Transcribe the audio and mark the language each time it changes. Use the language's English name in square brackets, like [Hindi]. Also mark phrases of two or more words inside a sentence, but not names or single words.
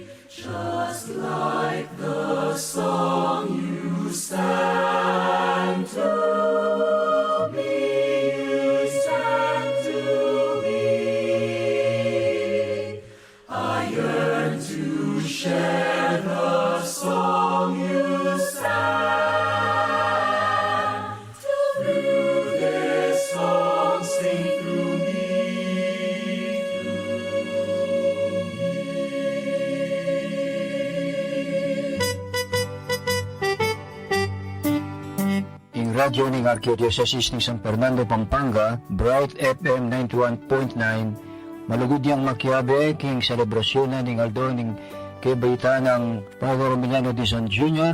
[English] Just like the song you sang to me, you sang to me. I yearn to share the song you sang. Through this song, sing through me. [Pampanga] Ing radyo ning Arkidiocese ni San Fernando, Pampanga, Bright FM 91.9, malugod niyang makiabe king selebrasyon na ning aldo ning kebaitan ng Father Emiliano Dizon Jr.